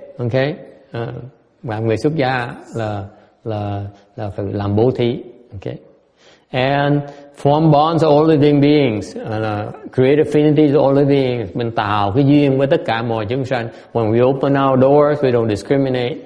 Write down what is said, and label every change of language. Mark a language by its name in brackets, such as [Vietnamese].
[Vietnamese] Okay, và người xuất gia là phải làm bố thí. [English] Okay, and form bonds with all living beings, create affinities with all living beings. [Vietnamese] Mình tạo cái duyên với tất cả mọi chúng sanh. [English] When we open our doors, we don't discriminate.